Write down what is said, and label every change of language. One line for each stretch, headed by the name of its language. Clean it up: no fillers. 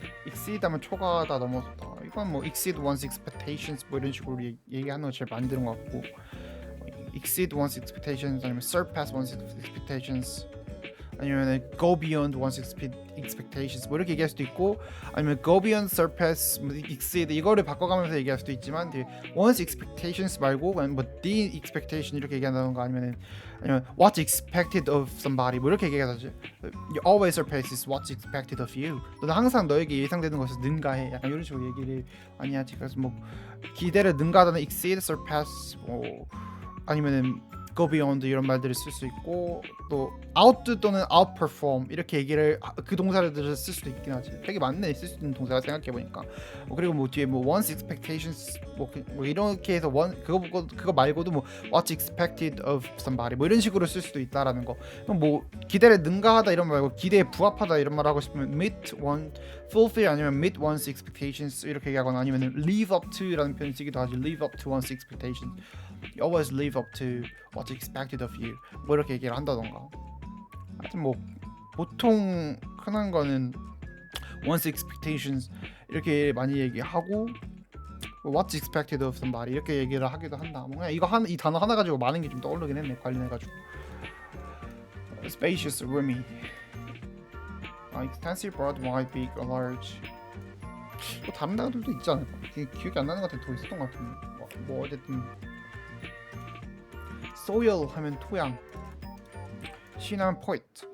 Korean: exceed 하면 초과하다 넘어서다. 이건 뭐
English: exceed one's expectations
Korean: 뭐 이런 식으로 얘기하는 거 제일 많이 들은 것 같고, exceed one's expectations 아니면
English: surpass one's expectations
Korean: 아니면
English: go beyond one's expectations
Korean: 뭐 이렇게 얘기할 수도 있고, 아니면 go beyond, surpass, exceed 이거를 바꿔가면서 얘기할 수도 있지만 one's expectations 말고 뭐 the expectation 이렇게 얘기한다던가, 아니면
English: what's expected of somebody
Korean: 뭐 이렇게 얘기하지.
English: You always surpasses what's expected of you.
Korean: 너는 항상 너에게 예상되는 것을 능가해. 약간 이런 식으로 얘기를 많이 하지. 그래서 뭐 기대를 능가하다는 exceed, surpass 뭐 아니면은 go beyond 이런 말들을 쓸 수 있고, 또 outdo 또는 outperform 이렇게 얘기를 그 동사를 쓸 수도 있긴 하지. 되게 많네 쓸 수 있는 동사가 생각해 보니까. 그리고 뭐 뒤에 뭐 one's expectations 뭐 이렇게 해서 그거 말고도 뭐
English: what's expected of somebody
Korean: 뭐 이런 식으로 쓸 수도 있다라는 거. 그럼 뭐 기대를 능가하다 이런 말 말고 기대에 부합하다 이런 말 하고 싶으면 meet one, fulfill 아니면
English: meet one's expectations
Korean: 이렇게 얘기하거나, 아니면 live up to라는 표현 쓰기도 하지.
English: live up to one's expectations. You always live up to what's expected of you
Korean: 뭐 이렇게 얘기를 한다던가. 하여튼 뭐 보통 흔한 거는 one's expectations 이렇게 많이 얘기하고,
English: what's expected of somebody
Korean: 이렇게 얘기를 하기도 한다. 뭔가 이 단어 하나 가지고 많은 게 좀 떠오르긴 했네, 관련해가지고.
English: spacious, roomy, extensive, broad, wide, big, large.
Korean: 또 다른 단어들도 있지 않을까? 기억이 안 나는 것 같아. 더 있었던 것 같은데. 뭐 어쨌든 soil 하면 토양, she 하면 poet.